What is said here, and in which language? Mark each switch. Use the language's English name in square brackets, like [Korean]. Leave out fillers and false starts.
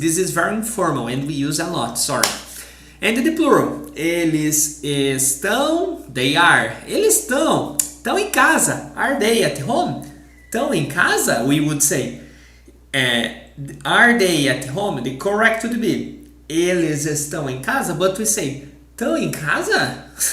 [English] This is very informal and we use a lot, sorry. And the plural, [Portuguese] eles estão, [English] they are, [Portuguese] eles estão em casa, [English] are they at home? [Portuguese] Estão em casa, [English] we would say, are they at home? The correct would be, [Portuguese] eles estão em casa, [English] but we say, [Portuguese] estão em casa?